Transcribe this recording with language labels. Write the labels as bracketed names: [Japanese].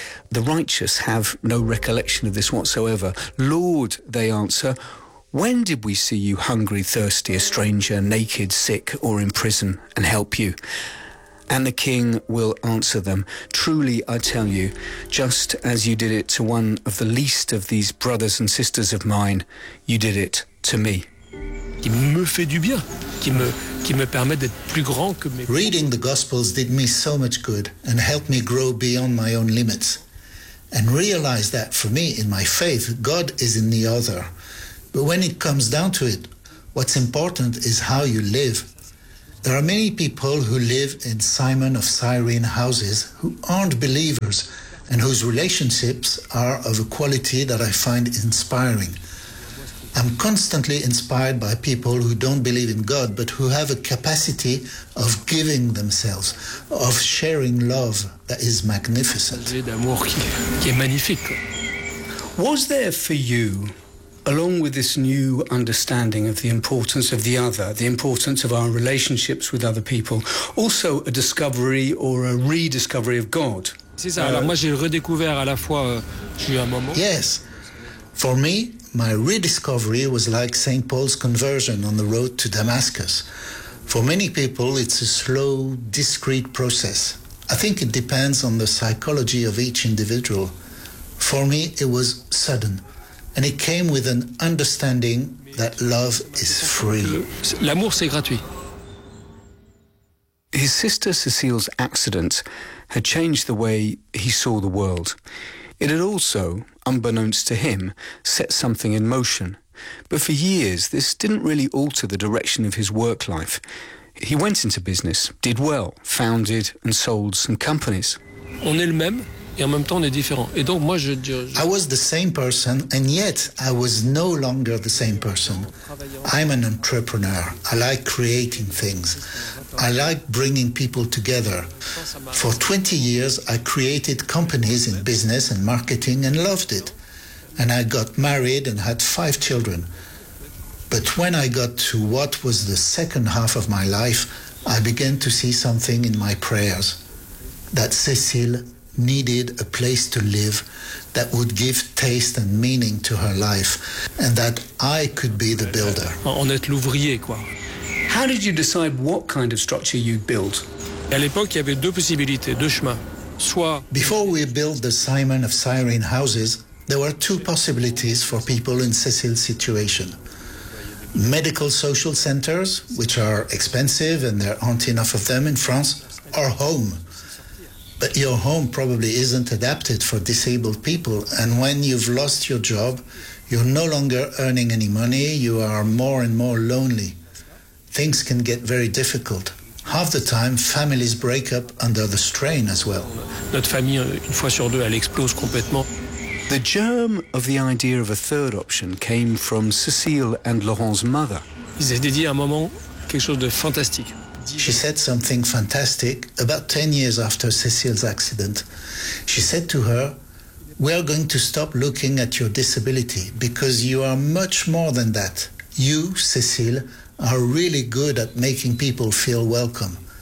[English] The righteous have no recollection of this whatsoever. Lord, they answer, when did we see you hungry, thirsty, a stranger, naked, sick, or in prison, and help you? And the king will answer them, truly I tell you, just as you did it to one of the least of these brothers and sisters of mine, you did it to me. [French] Qui me fait du bien, qui me permet d'être plus grand que mes... [English] Reading the Gospels did me so much good and helped me grow beyond my own limits and realize that for me, in my faith, God is in the other. But when it comes down to it, what's important is how you live. There are many people who live in Simon of Cyrene houses who aren't believers and whose relationships are of a quality that I find inspiring. I'm constantly inspired by people who don't believe in God, but who have a capacity of giving themselves, of sharing love that is magnificent. [French] D'amour qui est magnifique. [English] Was there for you, along with this new understanding of the importance of the other, the importance of our relationships with other people, also a discovery or a rediscovery of God? [French] C'est ça. Alors moi, j'ai redécouvert à la fois, j'ai eu un moment. [English] Yes. For me, my rediscovery was like St. Paul's conversion on the road to Damascus. For many people, it's a slow, discreet process. I think it depends on the psychology of each individual. For me, it was sudden, and it came with an understanding that love is free. [French] L'amour, c'est gratuit. [English] His sister Cécile's accident had changed the way he saw the world. It had also, unbeknownst to him, set something in motion. But for years, this didn't really alter the direction of his work life. He went into business, did well, founded and sold some companies. [French] On est le même, et en même temps on est différent. Et donc moi [English] I was the same person, and yet I was no longer the same person. I'm an entrepreneur. I like creating things. I like bringing people together. For 20 years, I created companies in business and marketing and loved it. And I got married and had 5 children. But when I got to what was the second half of my life, I began to see something in my prayers, that Cécile needed a place to live that would give taste and meaning to her life, and that I could be the builder. [French] En être l'ouvrier, quoi. [English] How did you decide what kind of structure you'd build? [French] À l'époque, il y avait deux possibilités, deux chemins. Soit... [English] Before we built the Simon of Cyrene houses, there were two possibilities for people in Cécile's situation. Medical social centers, which are expensive and there aren't enough of them in France, or home. But your home probably isn't adapted for disabled people, and when you've lost your job, you're no longer earning any money, you are more and more lonely. Things can get very difficult. Half the time, families break up under the strain as well. [French] Notre famille, une fois sur deux, elle explose complètement. [English] The germ of the idea of a third option came from Cécile and Laurent's mother. [French] Ils avaient dit à un moment, quelque chose de fantastique. [English] She said something fantastic about 10 years after Cécile's accident. She said to her, we are going to stop looking at your disability because you are much more than that. You, Cécile, are really good at making people feel welcome.